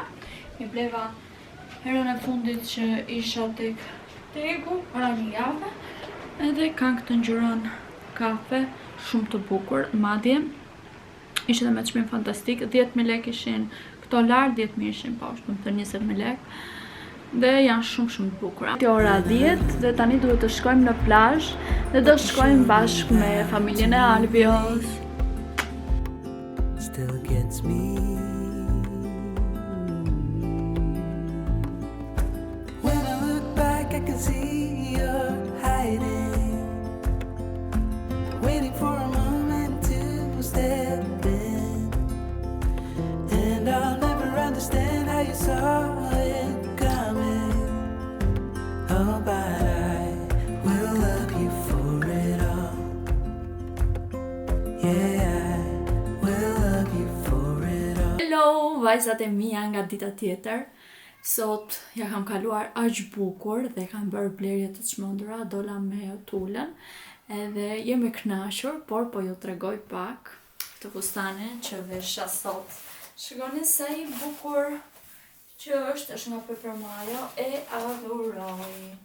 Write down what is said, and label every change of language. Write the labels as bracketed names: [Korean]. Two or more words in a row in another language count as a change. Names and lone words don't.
[Albanian] Mi bleva herën e fundit që isha tek Tegu, para një javë, edhe kanë këtë ngjyrën kafe, shumë të bukur, madje ishte edhe me çmim fantastik, 10.000 lek ishin këto lartë, 10.000 ishin poshtë, më thënë 20.000 lek. Dhe janë shumë të bukura. Është ora 10 dhe tani duhet të shkojmë në plazh dhe do shkojmë bashkë me familjen e Albios. [English] Still gets me. When I look back, I can see you're hiding, waiting for a moment to step in, and I'll never understand how you saw it coming. Oh, but I will love you for it all. Yeah, I will love you for it all. [Albanian] Hello, vajzat e mia nga dita tjetër. Sot ja kam kaluar aq bukur dhe kam bërë blerje të çmendura, dola me tulën. Edhe jem e kënaqur, por po ju tregoj pak këtë fustane që vesha sot. Shikoni sa i bukur që është nga Pepper Mayo, e adhuroj.